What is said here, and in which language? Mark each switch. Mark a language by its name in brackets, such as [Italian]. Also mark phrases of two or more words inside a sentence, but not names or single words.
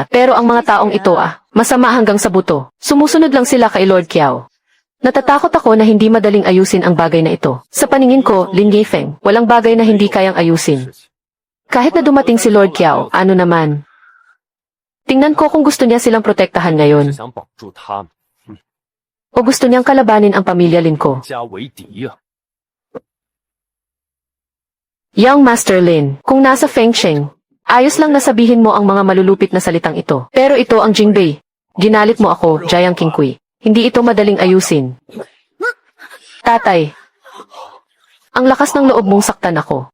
[Filipino] Pero ang mga taong ito masama hanggang sa buto. Sumusunod lang sila kay Lord Kiao. Natatakot ako na hindi madaling ayusin ang bagay na ito. Sa paningin ko, Lin Yifeng, walang bagay na hindi kayang ayusin. Kahit na dumating si Lord Kiao, ano naman? Tingnan ko kung gusto niya silang protektahan [Chinese] 只 [Filipino] ngayon. [Chinese] 想保住他们， [Filipino] O gusto niyang kalabanin ang pamilya Lin ko. [Chinese] 家为敌呀、 [Filipino] Young Master Lin, kung nasa Fengsheng, ayos lang na sabihin mo ang mga malulupit na salitang ito. Pero ito ang Jingbei. Ginalit mo ako, Jiang Qingqui. Hindi ito madaling ayusin. Tatay, ang lakas ng loob mong saktan ako.